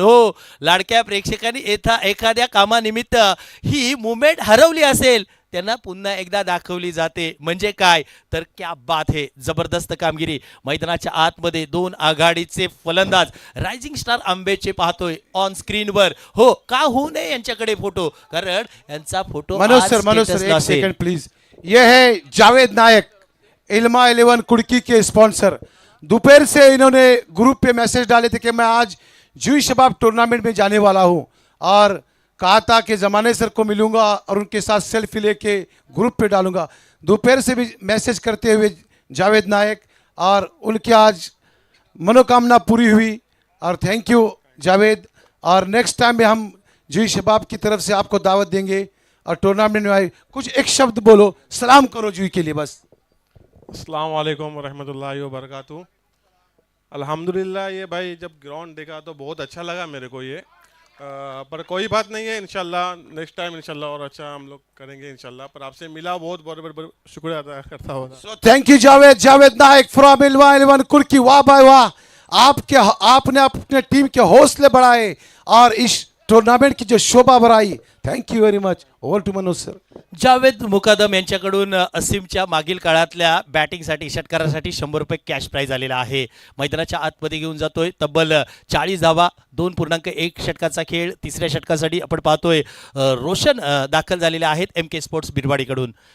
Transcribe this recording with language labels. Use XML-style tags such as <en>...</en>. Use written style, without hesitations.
<mr>हो, लाडक्या प्रेक्षकांनी एखाद्या कामानिमित्त ही मुवमेंट हरवली असेल, त्यांना पुन्हा एकदा दाखवली जाते. म्हणजे काय तर</mr> <hi>क्या बात है,</hi> <mr>जबरदस्त कामगिरी. मैदानाच्या आतमध्ये 2 आघाडीचे फलंदाज रायझिंग स्टार आंबेचे पाहतोय ऑन स्क्रीनवर. हो, का होऊ नये यांच्याकडे फोटो, कारण यांचा फोटो मनोज सर एक सेकंड प्लीज.</mr> <hi>ये है जावेद नायक, इल्मा 11 कुड़की के स्पॉन्सर. दोपहर से इन्होंने ग्रुप पे मैसेज डाले थे कि मैं आज जूही शबाब टूर्नामेंट में जाने वाला हूं, और कहा था कि ज़माने सर को मिलूंगा और उनके साथ सेल्फी लेके ग्रुप पे डालूंगा. दोपहर से भी मैसेज करते हुए जावेद नायक, और उनकी आज मनोकामना पूरी हुई, और थैंक यू जावेद. और नेक्स्ट टाइम में हम जूही शबाब की तरफ से आपको दावत देंगे, और टूर्नामेंट में आए कुछ एक शब्द बोलो, सलाम करो जूही के लिए बस.</hi> <ar>अस्सलाम वालेकुम रहमतुल्लाहि व बरकातहू.</ar> <hi>अल्हम्दुलिल्लाह ये भाई जब ग्राउंड देखा तो बहुत अच्छा लगा मेरे को ये पर कोई बात नहीं है इंशाल्लाह नेक्स्ट टाइम इंशाल्लाह और अच्छा हम लोग करेंगे इंशाल्लाह पर आपसे मिला बहुत बहुत बहुत बहुत शुक्रिया अदा करता हूँ</hi> <en>So thank you Javed Nayak from Ilma 11 Kurki.</en> <hi>वाह भाई वाह, आपने अपने टीम के हौसले बढ़ाए और इस टूर्नामेंट की जो शोभा बढ़ाई।</hi> <en>Thank you very much. Over to Manoj sir.</en> <mr>Javed मुकादम यांच्याकडून असीमच्या मागील काळातल्या बॅटिंगसाठी षटकारासाठी 100 रुपये कॅश प्राइज आलेला आहे। मैदानाच्या आतमध्ये घेऊन जातोय तब्बल 40 धावा, 2.1 षटकाचा खेळ। तिसऱ्या षटकासाठी आपण पाहतोय रोशन दाखल झालेले आहेत MK स्पोर्ट्स बिरवाडीकडून।</mr>